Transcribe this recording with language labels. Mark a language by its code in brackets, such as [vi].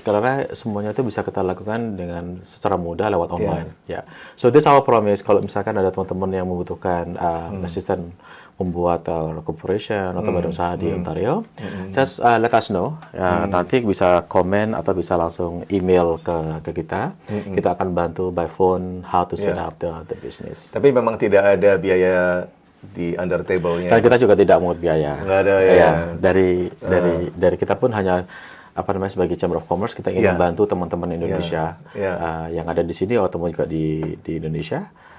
[id] Karena semuanya itu bisa kita lakukan dengan secara mudah lewat online. Ya. [en] So this our promise. [id] Kalau misalkan ada teman-teman yang membutuhkan asisten membuat corporation atau badan usaha di Ontario, [en] just let us know. [id] Nanti bisa komen atau bisa langsung email ke kita. Kita akan bantu [en] by phone how to set up the business. [id] Tapi memang tidak ada biaya di under table-nya. Dan kita juga tidak mengut biaya. Nggak ada ya. Dari kita pun hanya sebagai Chamber of Commerce kita ingin membantu teman-teman Indonesia yang ada di sini atau juga di Indonesia.